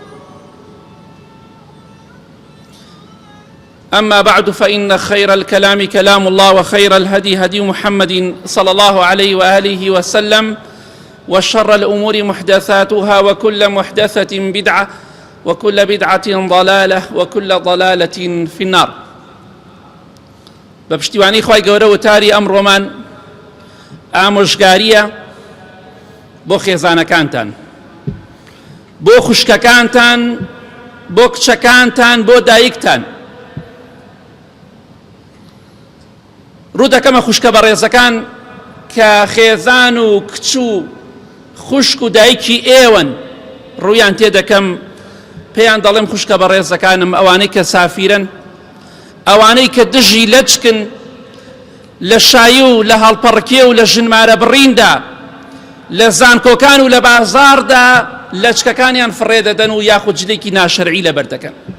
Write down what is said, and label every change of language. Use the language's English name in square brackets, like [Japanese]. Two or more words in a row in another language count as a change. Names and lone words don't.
[Arabic] أما بعد، فإن خير الكلام كلام الله، وخير الهدي هدي محمد صلى الله عليه وآله وسلم، وشر الأمور محدثاتها، وكل محدثة بدعة، وكل بدعة ضلالة، وكل ضلالة في النار. [Central Kurdish] بپشتیوانی خوای گەورە وتاری ئەمڕۆمان ئامۆژگاریە بۆ خێزانەکانتان، بۆ خوشکەکانتان، بۆ کچەکانتان، بۆ دایکتان. ڕوو دەکەمە خوشکە بەڕێزەکان کە خێزان و کچ و خوشک و دایکی ئێوەن، ڕوویان تێدەکەم پێیان دەڵێم خوشکە بەڕێزەکانم، ئەوانەی کە سافیرن، ئەوانەی کە دژی لەچکن لە شایی و لە هەڵپەڕکێ و لە ژنمارە بڕیندا، لە زانکۆکان و لە بازاردا لەچکەکانیان فڕێدەدەن و یاخود جلێکی ناشەرعی لەبەر دەکەن.